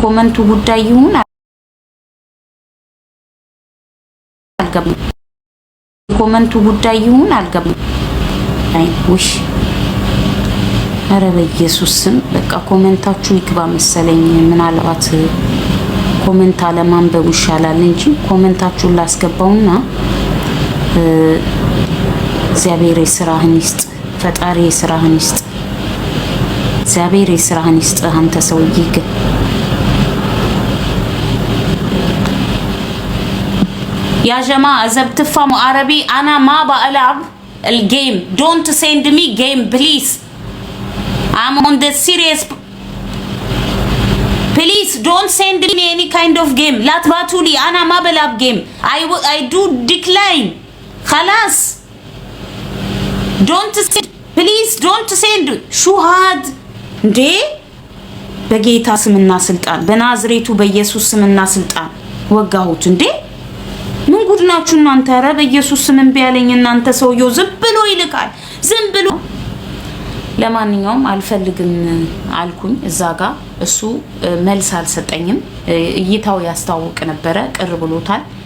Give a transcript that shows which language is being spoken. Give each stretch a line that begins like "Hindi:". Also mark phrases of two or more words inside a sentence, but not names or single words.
Amharic: አልገባኝም። አይ ውሽ ኧረ በኢየሱስ ስም በቃ ኮመንታችሁ ይግባ መሰለኝ። ምናልባት ኮመንት አለማንበብ ይሻላል እንጂ ኮመንታችሁን ላስገባውና እግዚአብሔር የሥራህን ይስጥ፣ ፈጣሪ የሥራህን ይስጥ፣ እግዚአብሔር የሥራህን ይስጥ። አንተ ሰውዬ ግን
Arabic: يا جماعة إذا بتفهموا عربي أنا ما بلعب الجيم.
English: Don't send me game please. I'm on the serious. Please don't send me any kind of game.
Arabic: لا تبعتوا لي أنا ما بلعب game.
English: I do decline.
Arabic: خلاص.
English: Don't send. Please don't send.
Arabic: شو هاد؟ ده بجيتا سمنا سلطان بنازريتو بيسوس سمنا سلطان وقعوت ده
Amharic: ምን ጉድ ናችሁ እናንተ? ኧረ በኢየሱስ ስም እምቢ ያለኝ እናንተ ሰውየው ዝም ብሎ ይልካል፣ ዝም ብሎ። ለማንኛውም አልፈልግም አልኩኝ እዛ ጋር። እሱ መልስ አልሰጠኝም። እይታው ያስታውቅ ነበረ፣ ቅር ብሎታል።